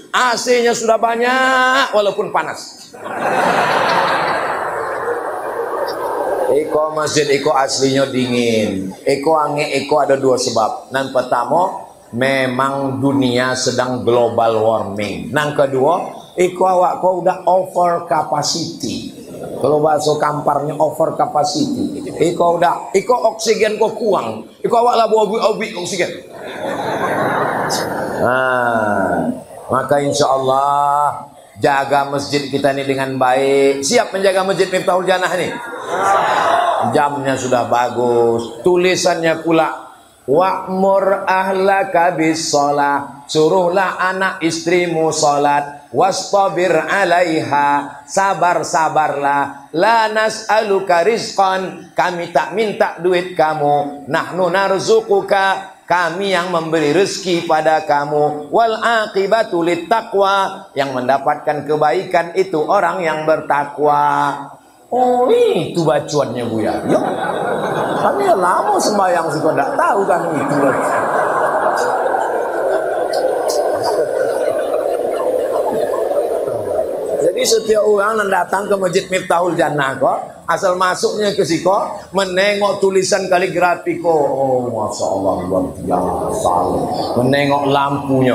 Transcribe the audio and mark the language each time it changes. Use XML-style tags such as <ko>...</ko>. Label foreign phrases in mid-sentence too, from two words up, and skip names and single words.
<id>AC-nya sudah banyak walaupun panas.</id> <min>Eko masjid eko aslinya</min> <id>dingin.</id> <min>Eko ange eko</min> <id>ada dua sebab. Yang pertama, memang dunia sedang</id> <en>global warming.</en> <id>Yang kedua,</id> <min>eko awak kau</min> <id>udah</id> <en>over capacity.</en> <id>Kalau bahasa kamparnya</id> <en>over capacity.</en> <min>Iko oksigen kau kurang. Iko awak lah obi oksigen.</min> <id>Nah, maka insya Allah jaga masjid kita ini dengan baik. Siap menjaga Masjid Miftahul Jannah ini. Jamnya sudah bagus. Tulisannya pula</id> <ar>wa'mur ahlaka bis shalah.</ar> <id>Suruhlah anak istrimu salat.</id> <ar>Wastabir alaiha,</ar> <id>sabar-sabarlah.</id> <ar>La nas'aluka rizqan,</ar> <id>kami tak minta duit kamu.</id> <ar>Nahnu narzuquka,</ar> <id>kami yang memberi rezeki pada kamu.</id> <ar>Wal aqibatu littaqwa,</ar> <id>yang mendapatkan kebaikan itu orang yang bertakwa. Oh, itu bacuannya Buya. Ya. Kami lama sembahyang suka tidak tahu kan itu. Jadi setiap orang yang datang ke Masjid Miftahul Jannah kok, asal masuknya</id> <min>ke siko,</min> <id>menengok tulisan kaligrafi kok, oh masya Allah luar biasa, menengok lampunya.</id>